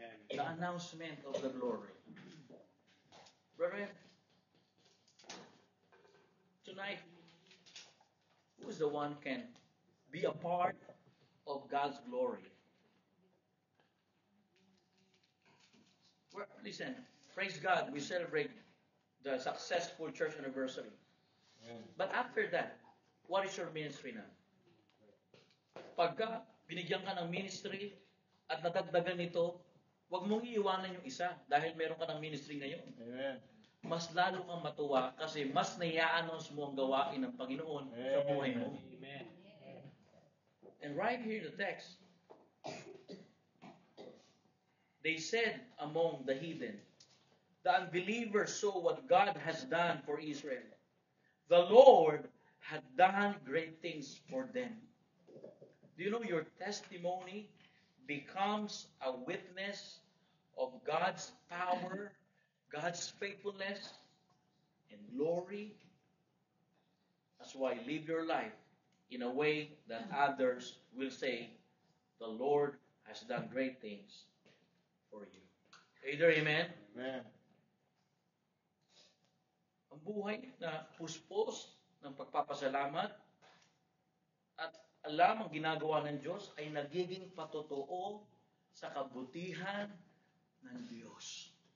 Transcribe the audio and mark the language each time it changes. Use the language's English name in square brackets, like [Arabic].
[English] The announcement of the glory. Brethren, tonight, who is the one can be a part of God's glory? Well, listen, praise God, we celebrate the successful church anniversary. Amen. But after that, what is your ministry now? [Filipino] Pagka binigyan ka ng ministry at nadagdagan nito, huwag mong iiwanan yung isa dahil meron ka ng ministry ngayon. [English] Amen. [Filipino] Mas lalo kang matuwa kasi mas nai-announce mo ang gawain ng Panginoon sa buhay mo. [English] Amen. And right here in the text, they said among the heathen, the unbelievers saw what God has done for Israel. The Lord had done great things for them. Do you know your testimony becomes a witness of God's power, God's faithfulness, and glory? That's why live your life in a way that others will say, the Lord has done great things for you. Either amen? Amen. [Filipino] Ang buhay na puspos ng pagpapasalamat at alam ang ginagawa ng Diyos ay nagiging patotoo sa kabutihan ng Diyos.